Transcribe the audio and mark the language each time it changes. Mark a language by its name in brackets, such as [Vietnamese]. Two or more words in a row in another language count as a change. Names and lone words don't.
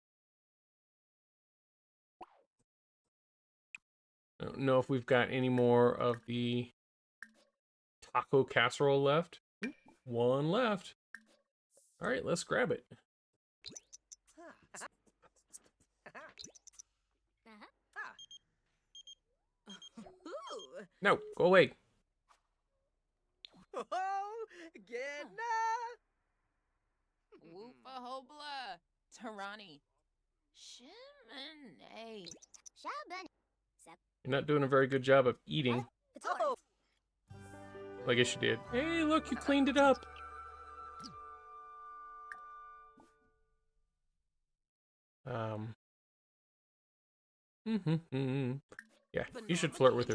[English] I don't know if we've got any more of the taco casserole left. One left. Alright, let's grab it. No, go away. Woofa hobla, Tarani. Shimane. You're not doing a very good job of eating. I guess you did. Hey, look, you cleaned it up. Yeah, you should flirt with her.